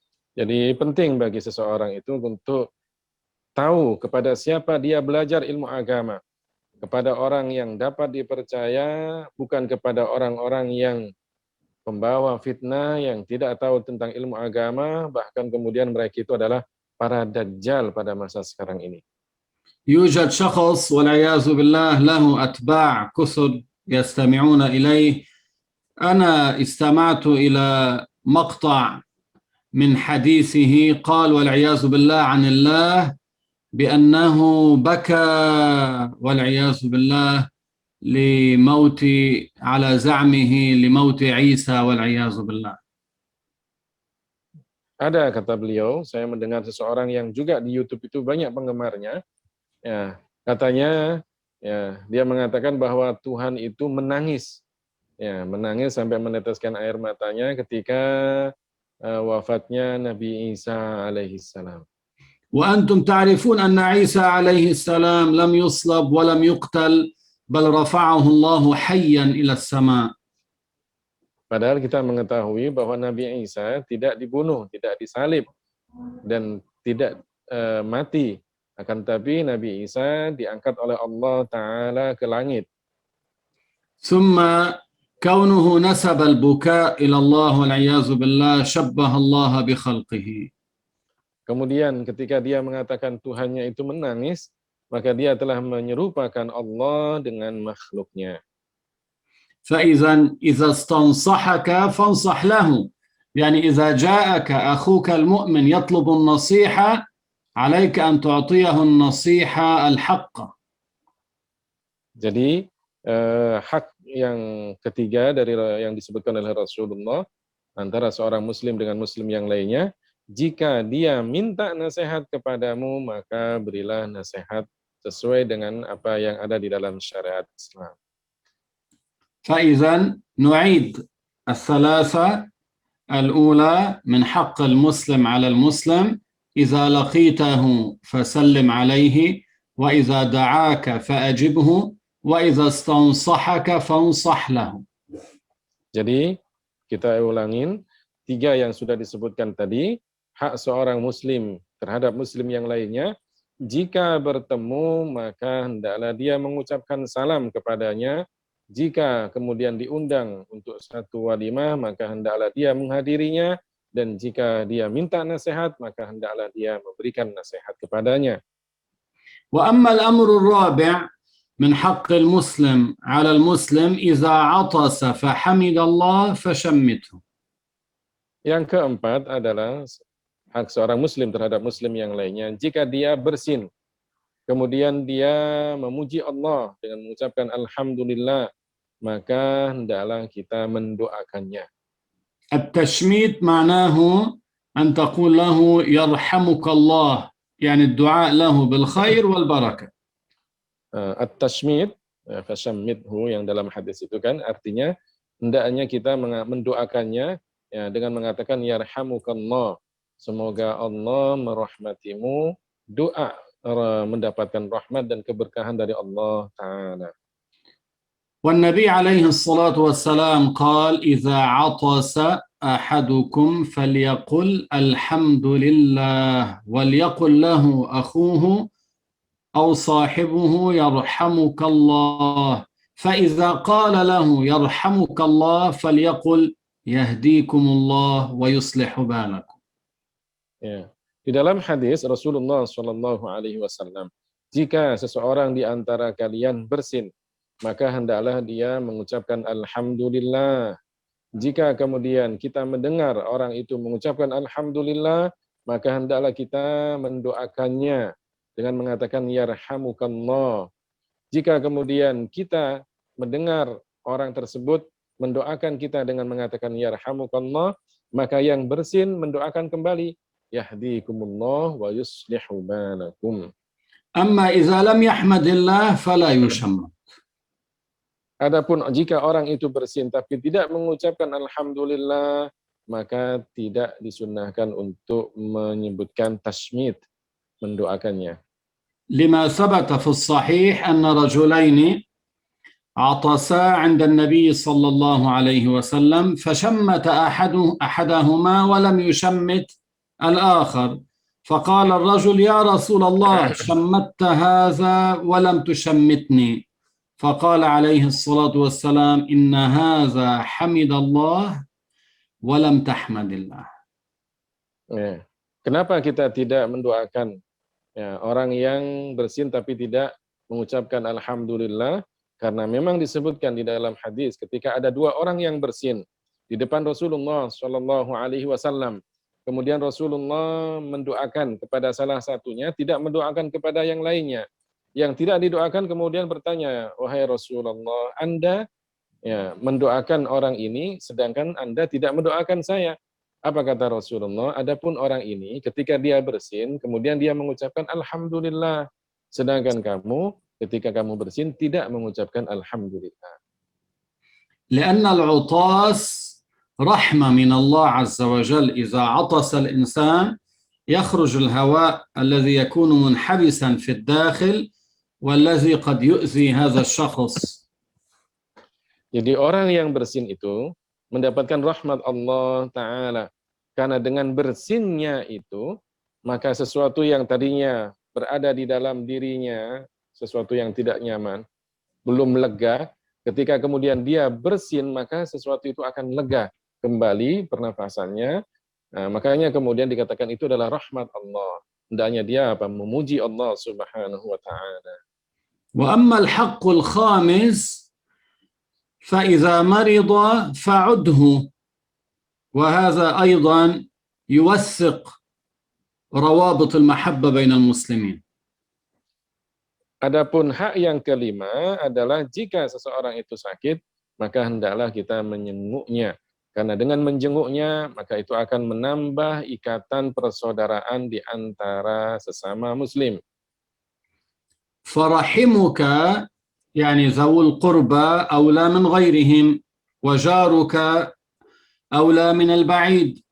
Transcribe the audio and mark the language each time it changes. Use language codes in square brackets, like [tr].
[id] Jadi penting bagi seseorang itu untuk tahu kepada siapa dia belajar ilmu agama, kepada orang yang dapat dipercaya, bukan kepada orang-orang yang pembawa fitnah yang tidak tahu tentang ilmu agama, bahkan kemudian mereka itu adalah para dajjal pada masa sekarang ini. [ar] يوجد شخص والعياذ بالله له أتباع كثر يستمعون إليه. أنا استمعت إلى مقطع من حديثه قال والعياذ بالله عن الله بأنه بكى والعياذ بالله لموت على زعمه لموت عيسى والعياذ بالله. [id] Ada, kata beliau, saya mendengar seseorang yang juga di YouTube itu banyak penggemarnya. Ya, katanya ya, dia mengatakan bahwa Tuhan itu menangis. Ya, menangis sampai meneteskan air matanya ketika wafatnya Nabi Isa alaihi salam. [ar] وأنتم تعرفون أن عيسى عليه السلام لم يصلب ولم يقتل بل رفعه الله حيا إلى السماء. [id] Padahal kita mengetahui bahwa Nabi Isa tidak dibunuh, tidak disalib, dan tidak mati. Akan tetapi Nabi Isa diangkat oleh Allah Ta'ala ke langit. [ar] ثم كونه نسب البكاء إلى الله والعياذ بالله شبه الله بخلقه. [id] Kemudian ketika dia mengatakan Tuhannya itu menangis, maka dia telah menyerupakan Allah dengan makhluknya. [ar] فإذا إذا استنصحك فانصح له. يعني إذا جاءك أخوك المؤمن يطلب النصيحة عليك أن تعطيه النصيحة الحق. [id] Jadi hak yang ketiga dari yang disebutkan oleh Rasulullah antara seorang muslim dengan muslim yang lainnya, jika dia minta nasihat kepadamu, maka berilah nasihat sesuai dengan apa yang ada di dalam syariat Islam. [ar] فإذا نعيد الثلاثة. الأولى من حق المسلم على المسلم إذا لقيته فسلم عليه وإذا دعاك فأجبه وإذا استنصحك فانصح له. [id] Jadi kita ulangin 3 yang sudah disebutkan tadi. Hak seorang muslim terhadap muslim yang lainnya, jika bertemu maka hendaklah dia mengucapkan salam kepadanya. Jika kemudian diundang untuk satu walimah, maka hendaklah dia menghadirinya. Dan jika dia minta nasihat, maka hendaklah dia memberikan nasihat kepadanya. [ar] وأما الأمر الرابع من حق المسلم على المسلم إذا عطس فحمد الله فشمته. [id] Yang keempat adalah hak seorang muslim terhadap muslim yang lainnya. Jika dia bersin, kemudian dia memuji Allah dengan mengucapkan Alhamdulillah, maka hendaklah kita mendoakannya. [ar] التشميت معناه أن تقول له يرحمك الله، يعني الدعاء له بالخير والبركة. [id] At-tashmid, fashammithu yang dalam hadis itu kan artinya hendaknya kita mendoakannya ya, dengan mengatakan yarhamukallah, semoga Allah merahmatimu, doa mendapatkan rahmat dan keberkahan dari Allah Ta'ala. [ar] والنبي عليه الصلاة والسلام قال إذا عطس أحدكم فليقل الحمد لله وليقل له أخوه أو صاحبه يرحمك الله، فإذا قال له يرحمك الله فليقل يهديكم الله ويصلح بالكم. [id] Ya. Di dalam hadis Rasulullah SAW, jika seseorang di antara kalian bersin, maka hendaklah dia mengucapkan Alhamdulillah. Jika kemudian kita mendengar orang itu mengucapkan Alhamdulillah, maka hendaklah kita mendoakannya dengan mengatakan Yarhamukallah. Jika kemudian kita mendengar orang tersebut mendoakan kita dengan mengatakan Yarhamukallah, maka yang bersin mendoakan kembali [ar] Yahdikumullah wa yuslihu balakum. أما إذا لم يحمد الله فلا يشمت. [id] Adapun jika orang itu bersin tapi tidak mengucapkan Alhamdulillah, maka tidak disunnahkan untuk menyebutkan tasmid, mendoakannya. [ar] لما ثبت في الصحيح أن رجلين عطسا عند النبي صلى الله عليه وسلم فشمت أحدهما ولم يشمت الآخر فقال الرجل يا رسول الله شمت هذا ولم تشمتني فقال عليه الصلاة والسلام إن هذا حمد الله ولم تحمد الله. [id] Ya. Kenapa kita tidak mendoakan orang yang bersin tapi tidak mengucapkan alhamdulillah? Karena memang disebutkan di dalam hadis ketika ada dua orang yang bersin di depan Rasulullah Shallallahu Alaihi Wasallam, kemudian Rasulullah mendoakan kepada salah satunya, tidak mendoakan kepada yang lainnya. Yang tidak didoakan kemudian bertanya, wahai Rasulullah, Anda mendoakan orang ini, sedangkan Anda tidak mendoakan saya. Apa kata Rasulullah? Adapun orang ini ketika dia bersin, kemudian dia mengucapkan alhamdulillah, sedangkan kamu ketika kamu bersin tidak mengucapkan alhamdulillah. [ar] لأن العطاس رحمة من الله عز وجل. إذا عطس الإنسان يخرج الهواء الذي يكون منحبسا في الداخل والذي قد يؤذي هذا الشخص. [id] Jadi orang yang bersin itu mendapatkan rahmat Allah Ta'ala. Karena dengan bersinnya itu, maka sesuatu yang tadinya berada di dalam dirinya, sesuatu yang tidak nyaman, belum lega, ketika kemudian dia bersin, maka sesuatu itu akan lega kembali pernafasannya. Nah, makanya kemudian dikatakan itu adalah rahmat Allah. Hendaknya dia memuji Allah Subhanahu wa Ta'ala. [ar] Wa ammal haqqul khamis فإذا مرض فعده وهذا أيضا يوثق روابط المحبة بين المسلمين. [id] Adapun hak yang kelima adalah jika seseorang itu sakit, maka hendaklah kita menjenguknya. Karena dengan menjenguknya, maka itu akan menambah ikatan persaudaraan di antara sesama muslim. [ar] فرحمك يعني ذوو القربى أولى من غيرهم وجارك أولى من البعيد.